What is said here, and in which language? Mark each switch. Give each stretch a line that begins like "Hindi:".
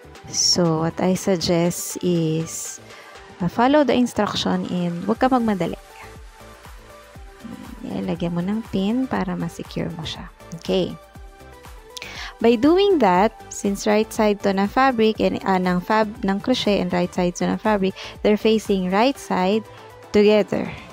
English: So, what I suggest is follow the instruction and
Filipino: huwag ka magmadali. Ilagyan mo ng pin para ma-secure mo siya.
English: Okay. By doing that, since right side to na fabric and ng crochet and right side to na fabric, they're facing right side together.